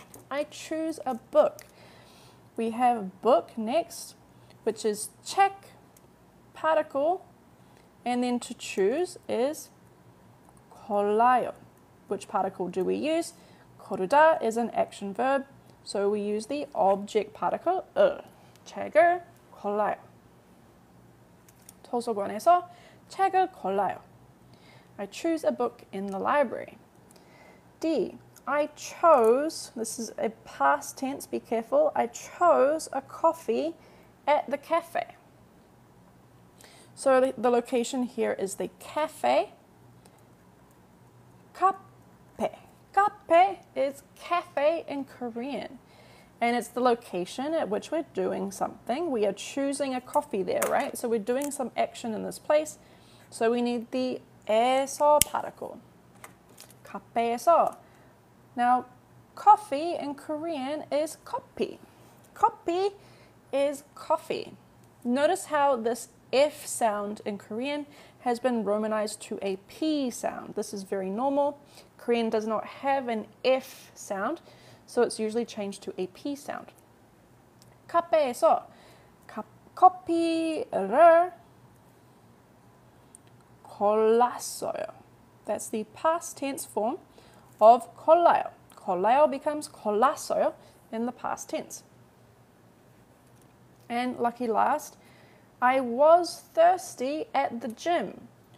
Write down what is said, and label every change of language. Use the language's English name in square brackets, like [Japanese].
[English] I choose a book. We have book next, which is check, particle, and then to choose is 골라요. Which particle do we use? 고르다 is an action verb, so we use the object particle [Korean] 책을 골라요. 도서관에서 책을 골라요. [English] I choose a book in the library. D. I chose, this is a past tense, be careful, I chose a coffee at the cafe. So the location here is the cafe. [Korean] 카페. [English] 카페 is cafe in Korean. And it's the location at which we're doing something. We are choosing a coffee there, right? So we're doing some action in this place. So we need the 에서 particle. 카페에서. Now, coffee in Korean is 커피. 커피 is coffee. Notice how this F sound in Korean has been romanized to a P sound. This is very normal. Korean does not have an F sound, so it's usually changed to a P sound. [Korean] 카페에서 커피를 골랐어요. [English] That's the past tense form of 골라요. 골라요 becomes 골랐어요 in the past tense. And lucky last, I was thirsty at the gym.